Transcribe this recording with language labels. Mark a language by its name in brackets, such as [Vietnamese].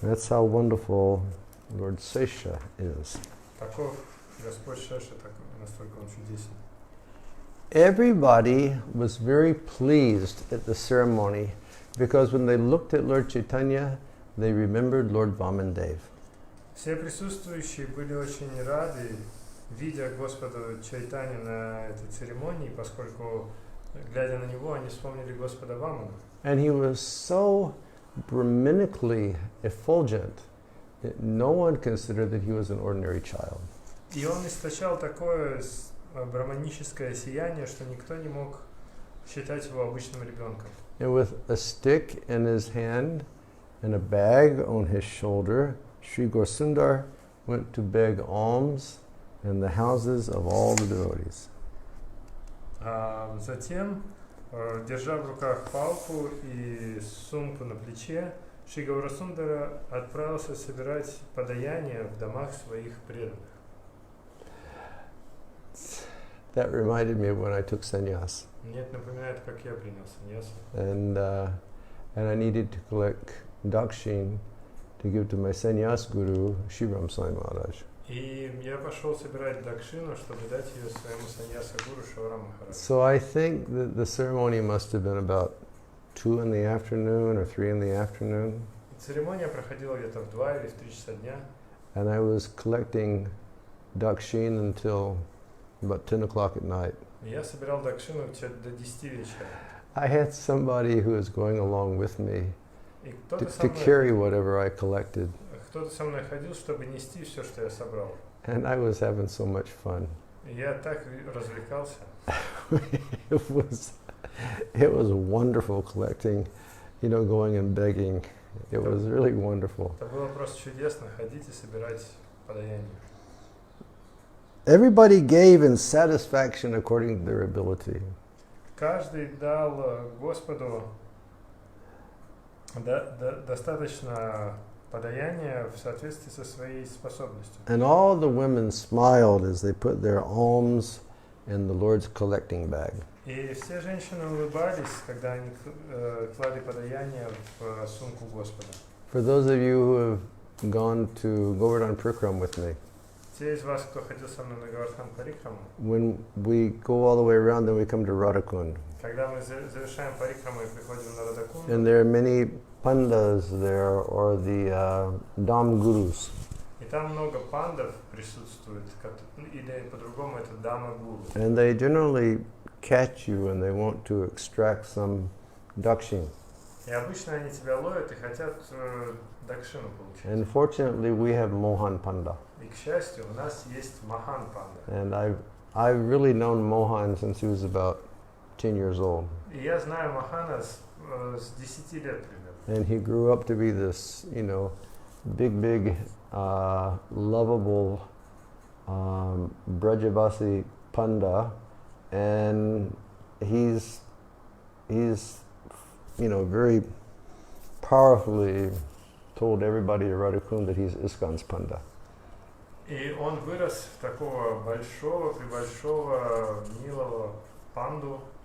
[English] That's how wonderful Lord Sesha is. [Russian] Таков Господь Шеша, настолько он чудесен. [English] Everybody was very pleased at the ceremony because when they looked at Lord Chaitanya, they remembered Lord Vamandev. [Russian] Все присутствующие были очень рады, видя Господа Чайтанью на этой церемонии, поскольку, глядя на него, они вспомнили Господа Ваману. [English] And he was so Brahminically effulgent that no one considered that he was an ordinary child. [Russian] И он источал такое браманическое сияние, что никто не мог считать его обычным ребенком. [English] And with a stick in his hand and a bag on his shoulder, Sri Gaurasundar went to beg alms in the houses of all the devotees. [Russian] Затем, держа в руках палку и сумку на плече, Шри Гаурасундара отправился собирать подаяние в домах своих преданных. [English] That reminded me of when I took sannyas. [Russian] Мне это напоминает, как я принял саньясу. [English] And I needed to collect dakshin to give to my sannyas guru, Shri Ram Sai Maharaj. [Russian] И я пошел собирать дакшину, чтобы дать ее своему саньяса-гуру Шаварам Махараджу. [English] So I think that the ceremony must have been about 2 in the afternoon or 3 in the afternoon. [Russian] Церемония проходила где-то в 2 или в 3 часа дня. [English] And I was collecting dakshin until about 10 o'clock at night. [Russian] И я собирал дакшину до 10 вечера. [English] I had somebody who was going along with me [Russian] И [English] to carry whatever I collected. [Russian] кто-то со мной ходил, чтобы нести все, что я собрал. [English] And I was having so much fun. [Russian] И я так развлекался. [English] It was wonderful collecting, going and begging. It was really wonderful. [Russian] Это было просто чудесно, ходить и собирать подаяние. [English] Everybody gave in satisfaction according to their ability. [Russian] Каждый дал Господу достаточно подаяния в соответствии со своей способностью. [English] And all the women smiled as they put their alms in the Lord's collecting bag. [Russian] И все женщины улыбались, когда они клали подаяние в сумку Господа. [English] For those of you who have gone to Govardhan Parikram with me, [Russian] Те из вас, кто ходил со мной на Говардхан Парикраму, [English] when we go all the way around, then we come to Radhakund. [Russian] когда мы завершаем Парикраму и приходим на Радакунду, [English] And there are many pandas there, or the Dham Gurus. [Russian] и там много пандов присутствует, или по-другому это дама-гуру. [English] And they generally catch you and they want to extract some dakshin. [Russian] И обычно они тебя ловят и хотят дакшину получить. [English] And fortunately, we have Mohan Panda. [Russian] И, к счастью, у нас есть Махан Панда. [English] And I've really known Mohan since he was about 10 years old. [Russian] И я знаю Махана с 10 лет примерно. [English] And he grew up to be this, big, lovable Brajavasi Panda. And he's very powerfully told everybody at Radhakund that he's ISKCON's Panda. [Russian] И он вырос в такого прибольшого, милого панду,